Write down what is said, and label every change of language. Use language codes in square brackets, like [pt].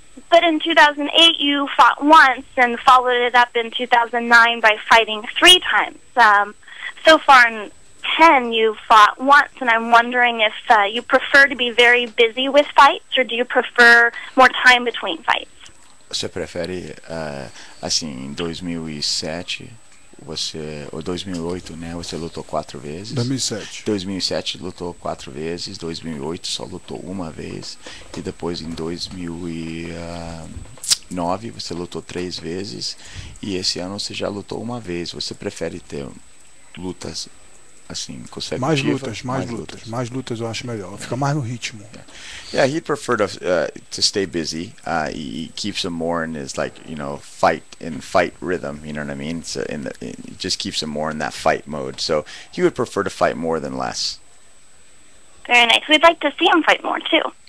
[en] But in 2008, you fought once and followed it up in 2009 by fighting 3 times. So far in 10, you fought once, and I'm wondering if you prefer to be very busy with fights, or do you prefer more time between fights? [pt] Você prefere, assim, em 2007, ou 2008, né? Você lutou 4 vezes. 2007. 2007 lutou 4 vezes, 2008 só lutou uma vez, e depois em 2009 você lutou 3 vezes, e esse ano você já lutou uma vez. Você prefere ter lutas assim consecutivas? Mais lutas eu acho melhor. Fica mais no ritmo. [en] Yeah, he'd prefer to stay busy. He keeps him more in his, like, you know, fight rhythm. You know what I mean? So it just keeps him more in that fight mode. So he would prefer to fight more than less. Very nice. We'd like to see him fight more, too.